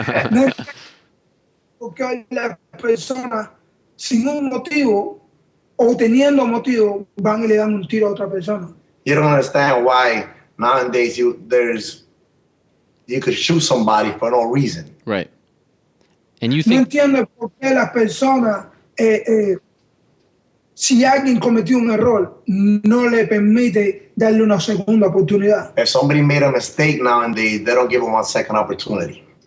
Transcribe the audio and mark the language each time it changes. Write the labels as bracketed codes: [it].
[es] no, porque las personas sin un motivo o teniendo motivo van y le dan un tiro a otra persona. [en] You don't understand why nowadays you could shoot somebody for no reason. Right. And you [es] No [en] think [es] entiendo por qué las personas, si alguien cometió un error, no le permite darle una segunda oportunidad. [en] If somebody made a mistake nowadays, they don't give them a second opportunity.